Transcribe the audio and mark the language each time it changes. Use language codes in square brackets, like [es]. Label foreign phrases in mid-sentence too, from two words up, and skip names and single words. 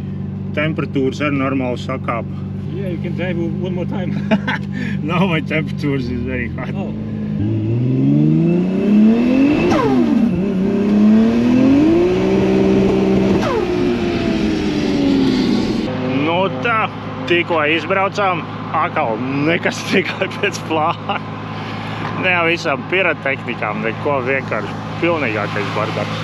[lv] Temperatūras arī normāli sakāpa. [en] Yeah, you can drive one more time. Now my temperatures is very hot. Oh. [lv] Nu tā, tikko izbraucām, atkal nekas tikai pēc plāna. Ne jau visām pirotehnikām, neko vienkārši pilnīgākais bardaks.